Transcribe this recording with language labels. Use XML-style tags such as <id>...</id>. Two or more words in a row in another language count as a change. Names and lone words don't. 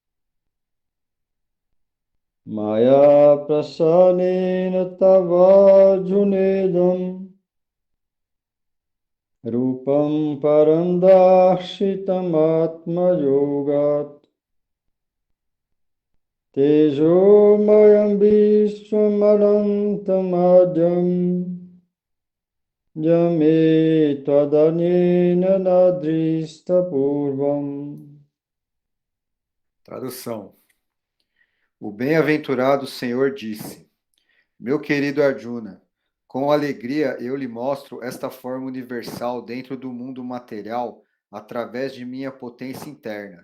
<sa>Maya prasanena tava junedam rupam parandashitam atma yogat tejo mayam vishwamalantam ajam Yame tvadanena nadrista purvam.</sa> <pt>Tradução. O bem-aventurado Senhor disse: Meu querido Arjuna, com alegria eu lhe mostro esta forma universal dentro do mundo material através de minha potência interna.</pt>